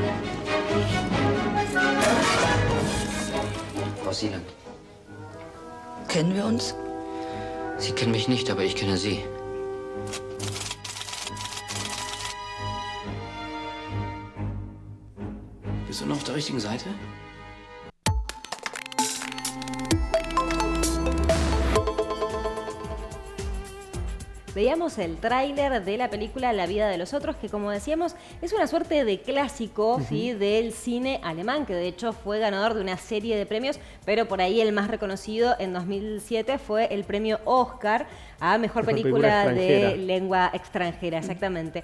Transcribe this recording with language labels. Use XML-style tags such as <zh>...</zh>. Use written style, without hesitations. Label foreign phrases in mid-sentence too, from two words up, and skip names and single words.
<de>Frau Seeland. Kennen wir uns? Sie kennen mich nicht, aber ich kenne Sie. Bist du noch auf der richtigen Seite?</de> <es>Veíamos el tráiler de la película La vida de los otros, que como decíamos es una suerte de clásico ¿sí? del cine alemán, que de hecho fue ganador de una serie de premios, pero por ahí el más reconocido en 2007 fue el premio Oscar a Mejor Película de Lengua Extranjera, exactamente.</es>